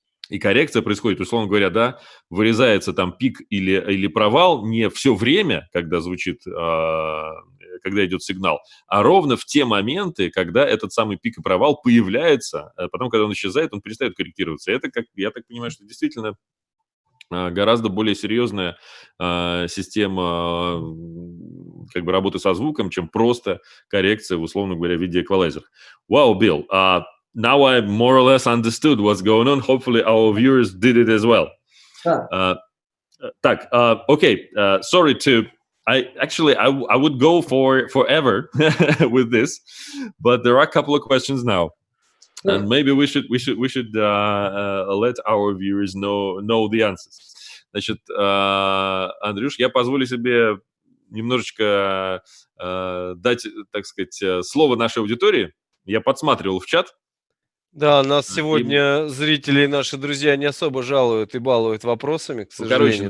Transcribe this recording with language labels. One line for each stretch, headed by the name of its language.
Russian: И коррекция происходит, условно говоря, да, вырезается там пик или провал не все время, когда звучит, когда идет сигнал, а ровно в те моменты, когда этот самый пик и провал появляется, а потом, когда он исчезает, он перестает корректироваться. Это, как я так понимаю, что действительно гораздо более серьезная система как бы работы со звуком, чем просто коррекция, условно говоря, в виде эквалайзера.
English: Wow, Bill, now I more or less understood what's going on. Hopefully our viewers did it as well. Так, okay, sorry to... I would go for forever with this, but there are a couple of questions now, and maybe we should let our viewers know the answers.
Russian: Значит, Андрюш, я позволю себе немножечко дать, так сказать, слово нашей аудитории. Я подсматривал в чат. Да, нас сегодня зрители, наши друзья, не особо жалуют и балуют вопросами, к сожалению.